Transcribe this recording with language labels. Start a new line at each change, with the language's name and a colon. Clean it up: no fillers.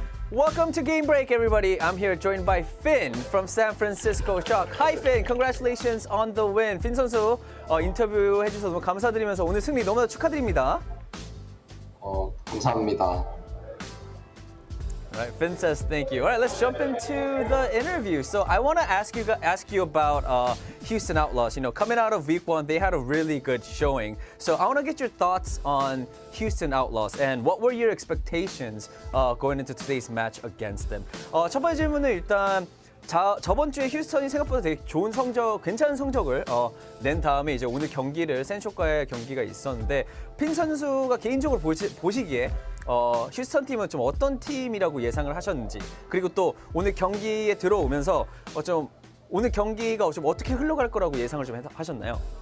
English: Welcome to Game Break, everybody. I'm here joined by Finn from San Francisco Shock. Hi, Finn. Congratulations on the win.
Korean: 핀 선수 인터뷰 해주셔서 너무 감사드리면서 오늘 승리 너무나 축하드립니다. 감사합니다.
English: All right, Finn says thank you. All right, let's jump into the interview. So I want to ask you about Houston Outlaws. You know, coming out of week 1, they had a really good showing. So I want to get your thoughts on Houston Outlaws and what were your expectations going into today's match against them.
Korean: 첫 번째 질문은 일단 저번 주에 휴스턴이 생각보다 되게 좋은 성적, 괜찮은 성적을 낸 다음에 이제 오늘 경기를 센쇼과의 경기가 있었는데 핀 선수가 개인적으로 보시기에 휴스턴 팀은 좀 어떤 팀이라고 예상을 하셨는지 그리고 또 오늘 경기에 들어오면서 좀 오늘 경기가 좀 어떻게 흘러갈 거라고 예상을 좀 하셨나요?